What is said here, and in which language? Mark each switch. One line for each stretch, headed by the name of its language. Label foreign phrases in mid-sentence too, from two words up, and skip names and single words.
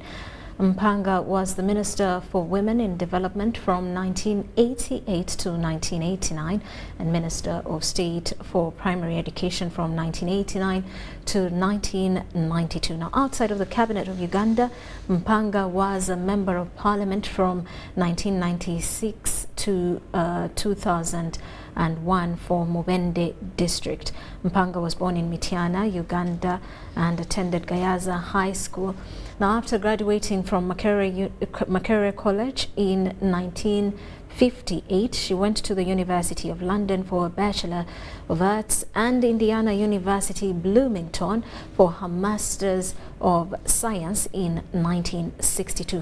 English: Mpanga was the Minister for Women in Development from 1988 to 1989 and Minister of State for Primary Education from 1989 to 1992. Now, outside of the cabinet of Uganda, Mpanga was a Member of Parliament from 1996 to 2001 for Mubende district. Mpanga was born in Mityana, Uganda, and attended Gayaza High School. Now, after graduating from Makerere College in 1958, she went to the University of London for a Bachelor of Arts and Indiana University Bloomington for her Masters of Science in 1962.